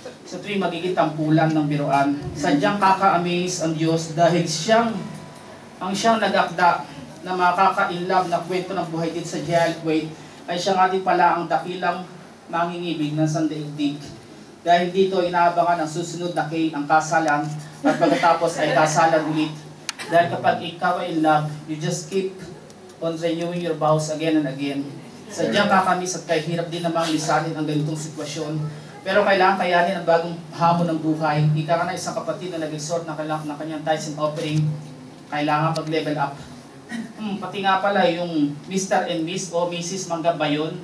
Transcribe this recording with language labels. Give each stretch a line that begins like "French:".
Filipino: Sa tuwing magiging tampulan ng biroan, sadyang kaka-amaze ang Diyos dahil siyang nag-akda na makaka-inlove na kwento ng buhay dito sa GIL Kuwait ay siya nga din pala ang dakilang mangingibig ng sandaigdig. Dahil dito inaabangan ang susunod na K, ang kasalan, at pagkatapos ay kasalan ulit. Dahil kapag ikaw ay
English: in love, you just keep on renewing your vows again and again.
Filipino: Sadyang kakamis at kahirap din namang lisanin ang ganitong sitwasyon. Pero kailangan kayanin ang bagong hamon ng buhay. Ika ka na isang kapatid na nag-exhort ng kanyang tithes and offering, kailangan pag-level up. Pati nga pala yung Mr. and Miss o Mrs. Manggap ba yun?